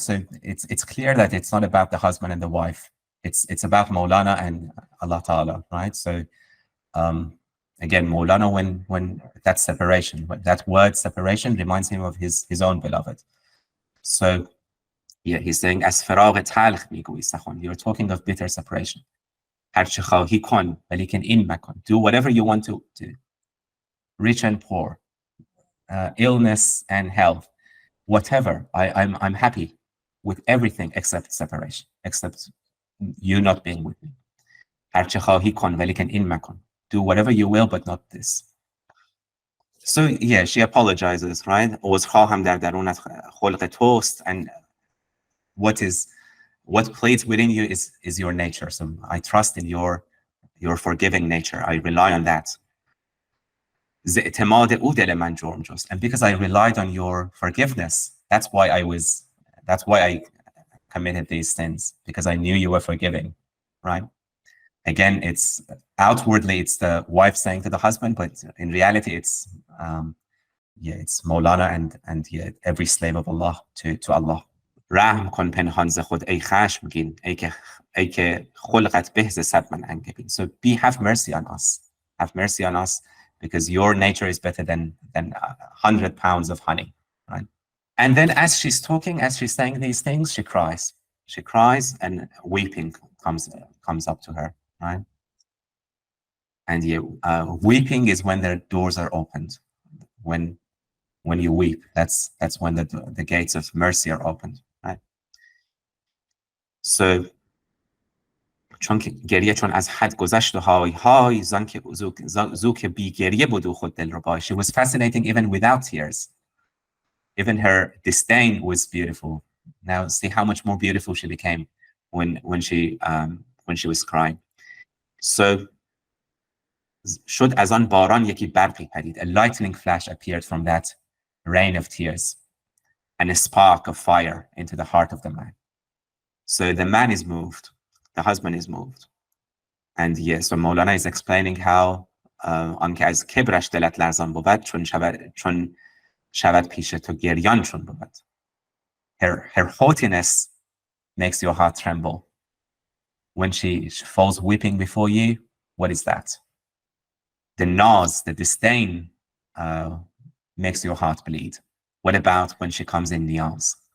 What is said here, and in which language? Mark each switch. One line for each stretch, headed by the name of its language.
English: So it's clear that it's not about the husband and the wife. It's about Mawlana and Allah Ta'ala, right? So Again, Mawlana, when that separation, that word separation reminds him of his own beloved. So yeah, he's saying, as
Persian: فراق تلخ میگویی سخن.
English: You're talking of bitter separation.
Persian: هر چه خواهی کن ولیکن این مکن.
English: Do whatever you want to do. Rich and poor, illness and health, whatever. I'm happy with everything except separation, except you not being with me.
Persian: هر چه خواهی کن ولیکن این مکن.
English: Do whatever you will, but not this. So yeah, she apologizes, right?
Persian: عذرخواهم در درونت خلق توست,
English: and what plays within you is your nature. So I trust in your forgiving nature. I rely on that.
Persian: ز اعتماد او دل من جرم جست.
English: And because I relied on your forgiveness, that's why I committed these sins, because I knew you were forgiving, right? Again, it's outwardly it's the wife saying to the husband, but in reality it's Mawlana and every slave of Allah to Allah.
Persian: رحم کن پنهان ز خود ای خشمگین ای که خلقت به ز صد من انگبین.
English: So have mercy on us. Have mercy on us, because your nature is better than 100 pounds of honey, right? And then as she's talking, as she's saying these things, she cries. She cries, and weeping comes up to her, right? And weeping is when their doors are opened. When you weep, that's when the gates of mercy are opened, right?
Persian: So چون از حد گذشت و های زو که بی گریه بود و خود دل ربای.
English: She was fascinating even without tears. Even her disdain was beautiful. Now see how much more beautiful she became when she was crying. So
Persian: شد از آن باران یکی برقی پدید.
English: A lightning flash appeared from that rain of tears, and a spark of fire into the heart of the man. So the man is moved. The husband is moved. And yes, so Mawlana is explaining how
Persian: آنکه از کبرش دلت لرزان بود چون شود پیش تو گریان چون بود.
English: Her haughtiness makes your heart tremble. When she falls weeping before you, what is that? The naz, the disdain makes your heart bleed. What about when she comes in niyaz?